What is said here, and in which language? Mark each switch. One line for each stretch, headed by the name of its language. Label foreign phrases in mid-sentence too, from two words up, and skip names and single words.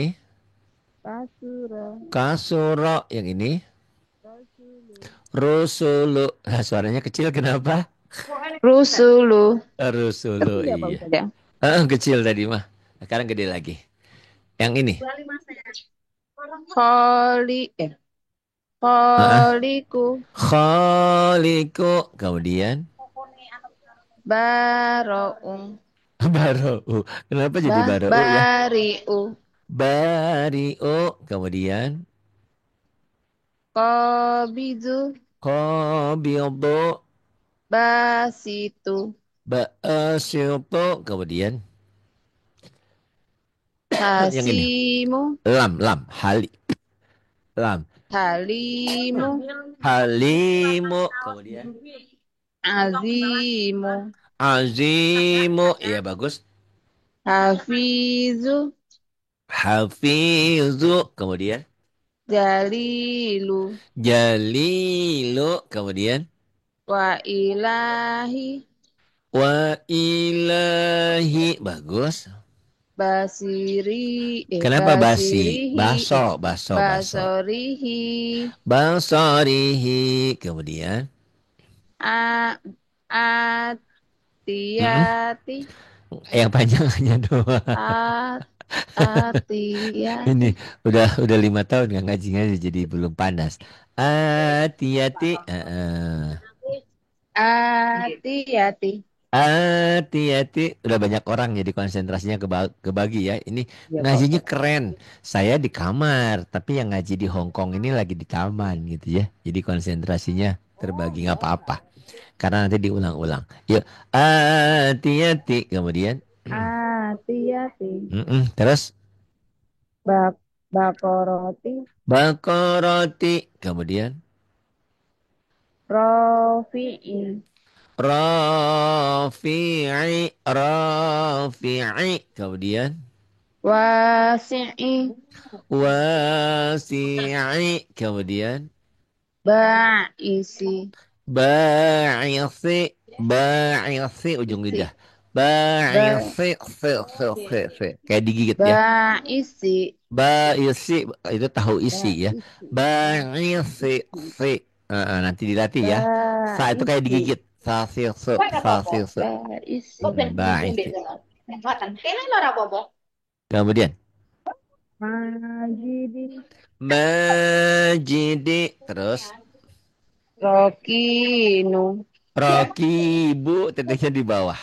Indonesian: kasura, Kasuro. Yang ini. rosulu. Rusulu. Nah, suaranya kecil kenapa? Rusulu. Rusulu. Kecil ya Pak Iya. Ustadz ya? Kecil tadi mah. Sekarang gede lagi. Yang ini. Kholi, Heeh. kholiku, Khaliku. Kemudian. baro'ung, Baru. Kenapa jadi baru ya? bari'u, Bariu. Kemudian. qabidu, Qabidu. basitu, Ba'asyutu. Kemudian. Yang ini. hasimu, Lam. Lam. Hali. Lam. halimu, Halimu. Kemudian. azimu, Azimu. Iya bagus. hafizu, Hafizu. Kemudian. jalilu, Jalilu. Kemudian.
Arabic: وإلهه, وإلهه. Bagus.
Indonesian: Kenapa basi? Basirihi, Baso. Baso. Baso. basorihi, Basarihi. Kemudian. a, Mm-mm. atiyati, Yang panjangnya doang. at, Ini atiyati, udah 5 tahun nggak ngaji jadi belum panas. Hati-hati. atiyati. Hati-hati. Udah banyak orang jadi konsentrasinya kebagi ya. Ini Ya Pak ngajinya Ustadz. keren. Saya di kamar, tapi yang ngaji di Hong Kong ini lagi di taman gitu ya. Jadi konsentrasinya terbagi nggak apa-apa. Karena nanti diulang-ulang. Yuk, hati-hati. Kemudian, Atiyati, terus bak, bakoroti, bakoroti. Kemudian, rofi'i, rafi'i, rafi'i. Kemudian, wasi'i, wasi'i. Kemudian, ba'isi, ba'isi, ba'isi ujung si, lidah. ba, Ba'isi, si. Kayak digigit ya. ba'isi, Ba'isi itu tahu isi ya. ba'isi, Ba'isi, si. Nanti dilatih ya. Sa itu kayak ba'isi, digigit. Sa, si, su, sa, si, su. ba'isi, Ba'isi. Kemudian, majidi, majidi. Terus, rokinu, rokibu. Titiknya di bawah.